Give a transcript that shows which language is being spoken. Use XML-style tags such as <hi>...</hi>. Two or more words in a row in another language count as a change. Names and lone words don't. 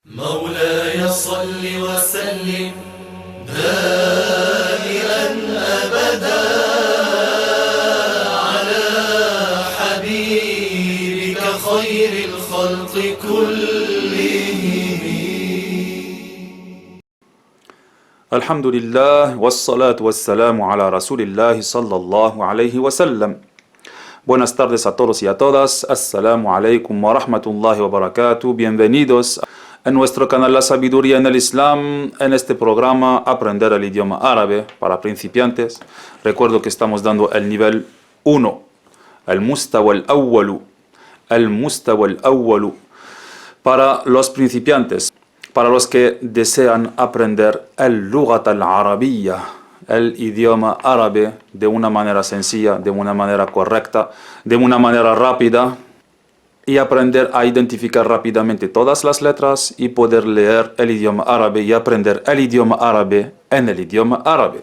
<ar>مولاي صل وسلم دائما أبدا على حبيبك خير الخلق كلهم. الحمد لله والصلاة والسلام على رسول الله صلى الله عليه وسلم.</ar> <es>Buenas tardes a todos y a todas.</es> <ar>السلام عليكم ورحمة الله وبركاته.</ar> <es>Bienvenidos en nuestro canal La Sabiduría en el Islam, en este programa Aprender el idioma árabe para principiantes. Recuerdo que estamos dando el nivel 1, el</es> <ar>المستوى الأول,</ar> <es>para los principiantes, para los que desean aprender el</es> <ar>لغة العربية,</ar> <es>el idioma árabe de una manera sencilla, de una manera correcta, de una manera rápida, y aprender a identificar rápidamente todas las letras y poder leer el idioma árabe y aprender el idioma árabe en el idioma árabe.</es>